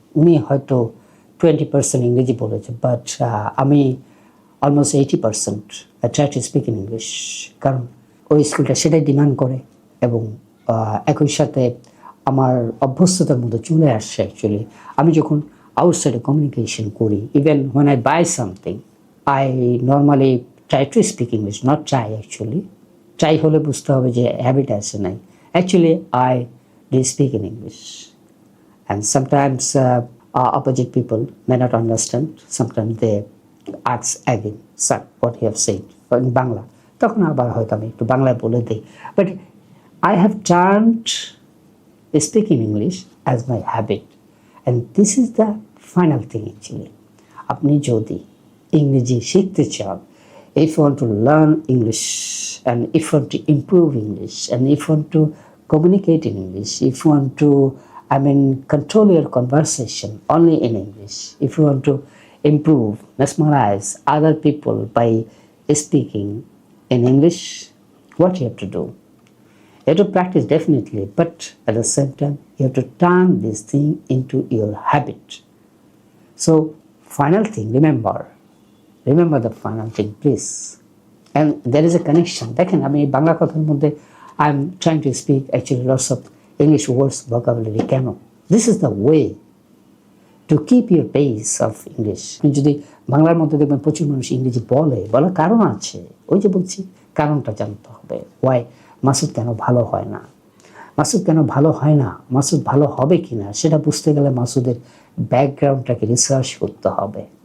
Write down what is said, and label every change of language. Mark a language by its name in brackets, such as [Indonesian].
[Bangla] উনি হয়তো 20% ইংরেজি বলেছে, বাট আমি almost 80% [English] try to speak in English, [Bangla] কারণ ওই স্কুলটা সেটাই ডিমান্ড করে এবং একই সাথে আমার অভ্যস্ততার মধ্যে চলে আসছে। [English] actually [Bangla] আমি যখন আউটসাইডে কমিউনিকেশন করি, [English] Even when I buy something, I normally try to speak English, not try actually. [Bangla] Try হলে বুঝতে হবে যে হ্যাবিট আছে নাই। [English] Actually, I do speak in English, and sometimes opposite people may not understand. Sometimes they ask again, "Sir, what you have said in Bangla?" [Bangla] তখন আবার হয়তো আমি একটু বাংলায় বলে দিই। [English] But I have turned speaking English as my habit, and this is the final thing actually. [Bangla] আপনি যদি ইংরেজি শিখতে চান, [English] if you want to learn English and if you want to improve English and if you want to communicate in English, if you want to control your conversation only in English, if you want to improve, mesmerize other people by speaking in English, what you have to do? You have to practice definitely, but at the same time you have to turn this thing into your habit. So final thing, remember the final thing, please. And there is a connection. [Bangla] দেখেন আমি বাংলা কথার মধ্যে [English] I am trying to speak actually lots of English words, vocabulary. [Bangla] কেন? [English] This is the way to keep your base of English. [Bangla] যদি বাংলার মধ্যে দেখবেন প্রচুর মানুষ ইংরেজি বলার কারণ আছে। ওই যে বলছি, কারণটা জানতে হবে। Why মাসুদ কেন ভালো হয় না? মাসুদ কেন ভালো হয় না? মাসুদ ভালো হবে কিনা সেটা বুঝতে গেলে মাসুদের ব্যাকগ্রাউন্ডটাকে রিসার্চ করতে হবে।